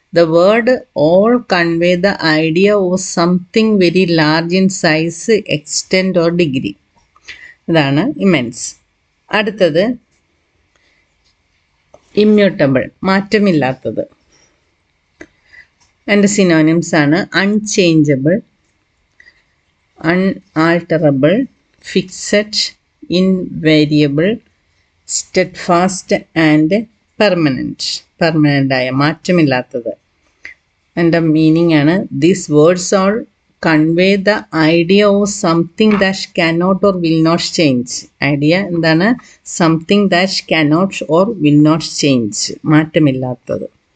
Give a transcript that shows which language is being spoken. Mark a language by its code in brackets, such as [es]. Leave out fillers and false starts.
[en] The word all convey the idea of something very large in size, extent or degree. [ml] ഇതാണ് immense. അടുത്തത് immutable, മാറ്റമില്ലാത്തത്. അതിൻ്റെ synonyms ആണ് unchangeable, unalterable, fixed, invariable, steadfast and permanent. Permanent ആയ, മാറ്റമില്ലാത്തത്. അതിൻ്റെ meaning ആണ് [en] These words all convey the idea of something that cannot or will not change. [ml] Idea എന്താണ്? [en] something that cannot or will not change, [ml] മാറ്റമില്ലാത്തത്.